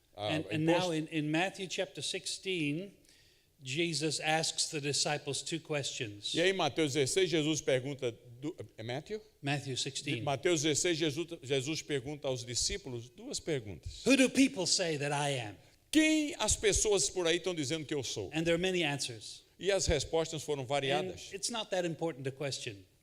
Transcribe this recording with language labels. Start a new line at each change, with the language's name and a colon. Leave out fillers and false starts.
English: And now in Matthew chapter 16, Jesus asks the disciples two questions.
Portuguese: E aí, em Mateus 16, Jesus pergunta. É Matthew?
English: Matthew 16.
Portuguese: Mateus 16, Jesus pergunta aos discípulos duas perguntas.
English: Who do people say that I am?
Portuguese: Quem as pessoas por aí estão dizendo que eu sou?
English: And there are many answers.
Portuguese: E as respostas foram
English: And
Portuguese: variadas.
English: it's not that important to question.